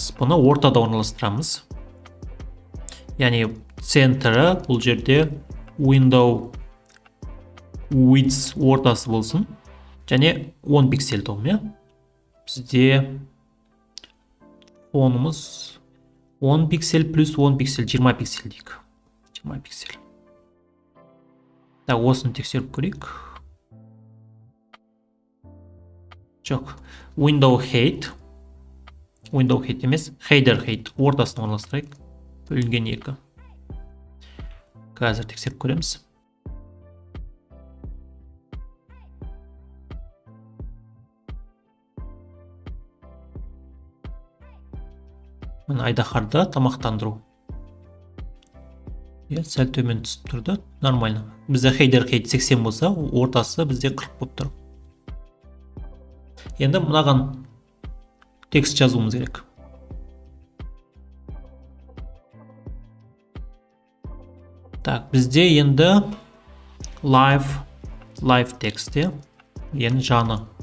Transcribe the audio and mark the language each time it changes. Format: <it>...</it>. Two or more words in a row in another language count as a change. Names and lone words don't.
<kk>Бұны ортада орналастырамыз. Яғни центрі бұл жерде</kk> <en>window width</en> <kk>ортасы болсын. Және 10 пиксель тұғым, Бізде фонымыз 10 пиксель плюс 10 пиксель, 20 пиксель дейік. 20 пиксель. Так, осыны тексеріп көрейік. Жоқ.</kk> <en>Window height</en> <kk>емес,</kk> <en>header height</en> <kk>ортасын орналастырайық. Бөлінген 2. Қазір тексеріп көреміз. Мына айдаһарда тамақтандыру. Сәл төмен түсіп тұрды. Нормально. Бізде</kk> <en>header height</en> <kk>80 болса, ортасы бізде 40 болып тұр. Енді мынаған текст жазуымыз керек. Так, бізде енді live текст, енді жаны.</kk>